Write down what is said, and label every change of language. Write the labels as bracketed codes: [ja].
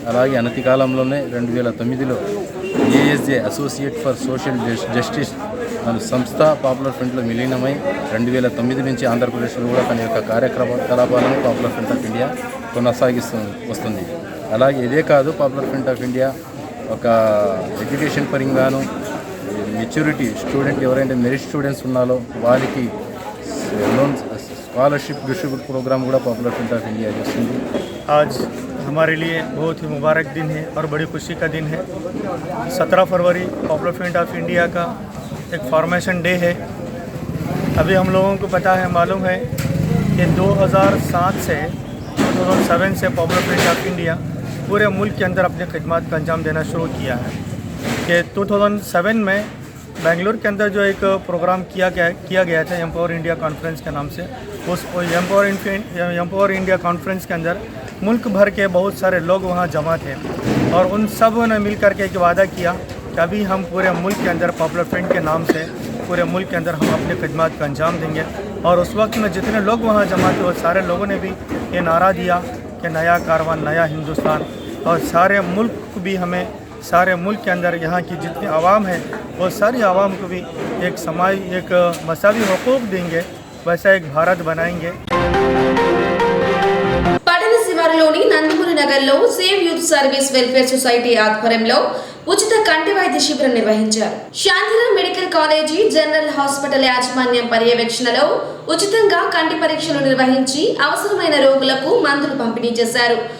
[te] అలాగే అనతి కాలంలోనే 2009లో ఏఎస్జే అసోసియేట్ ఫర్ సోషల్ జస్టిస్ అనే సంస్థ పాపులర్ ఫ్రంట్లో విలీనమై 2009 నుంచి ఆంధ్రప్రదేశ్లో కూడా తన యొక్క కార్యకలాపాలను పాపులర్ ఫ్రంట్ ఆఫ్ ఇండియా కొనసాగిస్తూ వస్తుంది. అలాగే ఇదే కాదు, పాపులర్ ఫ్రంట్ ఆఫ్ ఇండియా ఒక ఎడ్యుకేషన్ పరంగాను మెచ్యూరిటీ స్టూడెంట్ ఎవరైతే మెరిట్ స్టూడెంట్స్ ఉన్నారో వారికి లోన్ [en] scholarship distribute programme [te] కూడా పాపులర్ ఫ్రంట్ ఆఫ్ ఇండియా చేస్తుంది. [hi] आज हमारे लिए बहुत ही मुबारक दिन है और बड़ी खुशी का दिन है. 17 फरवरी पॉपुलर फ्रंट ऑफ इंडिया का एक फॉर्मेशन डे है. अभी हम लोगों को पता है, मालूम है कि 2007 से 2007 से पॉपुलर फ्रंट ऑफ इंडिया पूरे मुल्क के अंदर अपनी खिदमत का अंजाम देना शुरू किया है. कि 2007 में बेंगलुरु के अंदर जो एक प्रोग्राम किया गया था एम्पावर इंडिया कॉन्फ्रेंस के नाम से, उस एम्पावर इंडिया कॉन्फ्रेंस के अंदर मुल्क भर के बहुत सारे लोग वहाँ जमा थे और उन सब ने मिल कर के एक वादा किया कि अभी हम पूरे मुल्क के अंदर पॉपुलर फ्रंट के नाम से पूरे मुल्क के अंदर हम अपनी खिदमत का अंजाम देंगे. और उस वक्त में जितने लोग वहाँ जमा थे वो सारे लोगों ने भी ये नारा दिया कि नया कारवां, नया हिंदुस्तान. और सारे मुल्क को भी हमें, सारे मुल्क के अंदर यहाँ की जितनी आवाम है वो सारी आवाम को भी एक मसावी हुकूक देंगे, वैसा एक भारत बनाएंगे. [te] పట్టణ శివారులోని నందమూరి నగర్లో save youth service welfare society ఆధ్వర్యంలో ఉచిత కంటి వైద్య శిబిరం నిర్వహించారు. Shantiram medical college general hospital యాజమాన్యం పర్యవేక్షణలో ఉచితంగా కంటి పరీక్షలు నిర్వహించి అవసరమైన రోగులకు మందులు పంపిణీ చేశారు.